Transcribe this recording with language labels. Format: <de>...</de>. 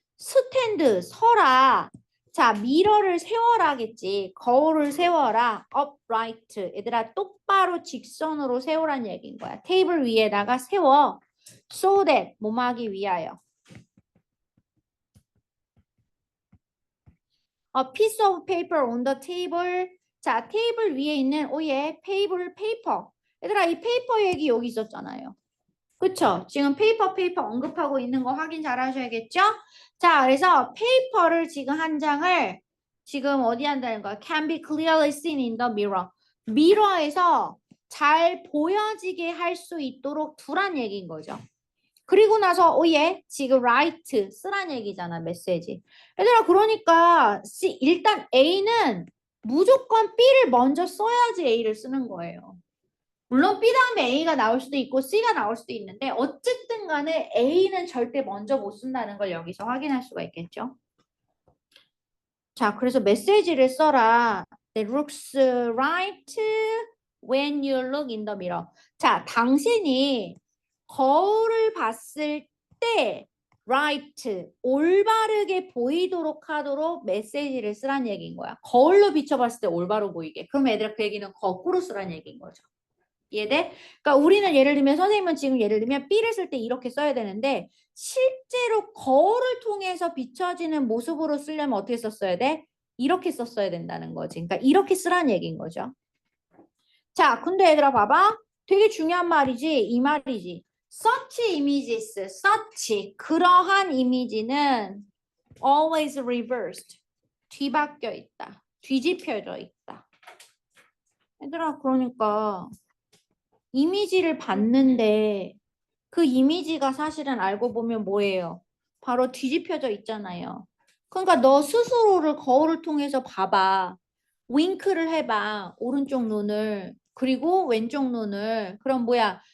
<ko>스탠드, 서라. 자, 미러를 세워라겠지. 거울을 세워라.</ko> <en>upright.</en> <ko>얘들아, 똑바로 직선으로 세우란 얘기인 거야. 테이블 위에다가 세워.</ko> <en>so that,</en> <ko>뭐뭐 하기 위하여.</ko> <en>A piece of paper on the table.</en> <ko>자, 테이블 위에 있는 오예, 페이퍼. 얘들아, 이 페이퍼 얘기 여기 있었잖아요. 그쵸? 지금 페이퍼 언급하고 있는 거 확인 잘 하셔야겠죠? 자, 그래서 페이퍼를 지금 한 장을 지금 어디 한다는 거야?</ko> <en>Can be clearly seen in the mirror.</en> <ko>미러에서 잘 보여지게 할 수 있도록 두란 얘기인 거죠. 그리고 나서 오예 지금 write 쓰란 얘기잖아 메시지. 얘들아 그러니까 일단 A는 무조건 B를 먼저 써야지 A를 쓰는 거예요. 물론 B 다음에 A가 나올 수도 있고 C가 나올 수도 있는데 어쨌든 간에 A는 절대 먼저 못 쓴다는 걸 여기서 확인할 수가 있겠죠. 자, 그래서 메시지를 써라.</ko> <en>That looks right when you look in the mirror.</en> <ko>자, 당신이 거울을 봤을 때 right, 올바르게 보이도록 하도록 메시지를 쓰란 얘기인 거야. 거울로 비춰봤을 때 올바로 보이게. 그럼 얘들아 그 얘기는 거꾸로 쓰란 얘기인 거죠. 이해돼? 그러니까 우리는 예를 들면 선생님은 지금 예를 들면 B를 쓸 때 이렇게 써야 되는데 실제로 거울을 통해서 비춰지는 모습으로 쓰려면 어떻게 썼어야 돼? 이렇게 썼어야 된다는 거지. 그러니까 이렇게 쓰란 얘기인 거죠. 자, 근데 얘들아 봐봐. 되게 중요한 말이지. 이 말이지.</ko> <en>Such images, such</en> <ko>그러한 이미지는</ko> <en>always reversed.</en> <ko>뒤바뀌어 있다. 뒤집혀져 있다. 얘들아, 그러니까 이미지를 봤는데 그 이미지가 사실은 알고 보면 뭐예요? 바로 뒤집혀져 있잖아요. 그러니까 너 스스로를 거울을 통해서 봐봐. 윙크를 해봐. 오른쪽 눈을. 그리고 왼쪽 눈을. 그럼 뭐야?</ko>